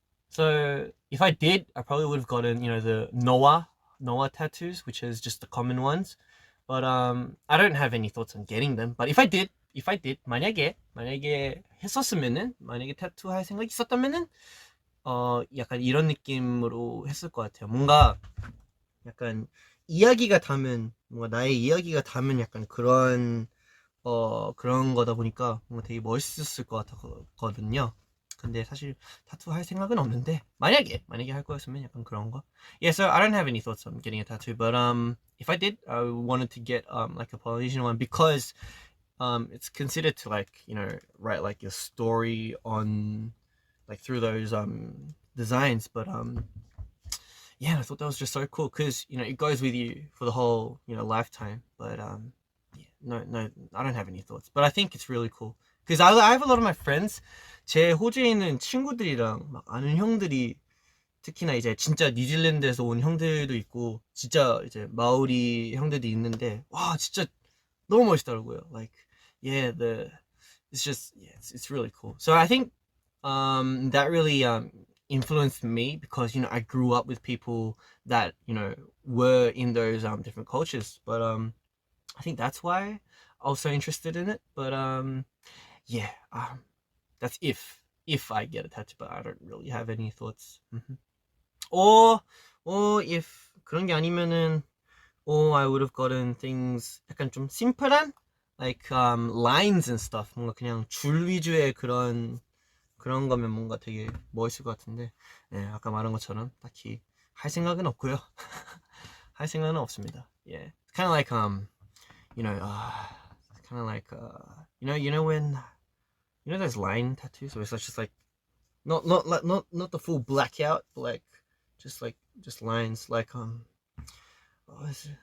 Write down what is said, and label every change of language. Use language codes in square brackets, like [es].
[en] So if I did, I probably would have gotten the Noah tattoos, which is just the common ones. But I don't have any thoughts on getting them. But if I did, [ko] 만약에 했었으면은, 만약에 타투 할 생각이 있었다면은 약간 이런 느낌으로 했을 것 같아요. 뭔가 약간 이야기가 담은, 뭔가 나의 이야기가 담은 약간 그런 거다 보니까 뭔가 되게 멋있었을 것 같거든요. 근데 사실 타투 할 생각은 없는데 만약에 할 거였으면 약간 그런 거. [en] Yeah, so I don't have any thoughts on getting a tattoo, but if I did, I wanted to get like a Polynesian one because it's considered to like write like your story on like through those designs, but yeah, I thought that was just so cool because it goes with you for the whole lifetime. But yeah, no, I don't have any thoughts, but I think it's really cool because I have a lot of my friends. [ko] 제 호주에 있는 친구들이랑 막 아는 형들이 특히나 이제 진짜 뉴질랜드에서 온 형들도 있고 진짜 이제 마오리 형들도 있는데 와 진짜 너무 멋있더라고요. [en] Like yeah, it's really cool. So I think that really influenced me because I grew up with people that were in those different cultures. But I think that's why I was so interested in it. But yeah, that's if I get a tattoo, but I don't really have any thoughts. Or if [ko] 그런 게 아니면은 [en] or I would have gotten things [ko] 약간 좀 심플한 [en] like lines and stuff. [ko] 뭔가 그냥 줄 위주의 그런 거면 뭔가 되게 멋있을 것 같은데, 네, 아까 말한 것처럼 딱히 할 생각은 없고요. 할 생각은 없습니다. [en] Yeah, it's kind of like you know, kind of like you know when there's line tattoos where it's just like not the full blackout, but like just lines like what is it?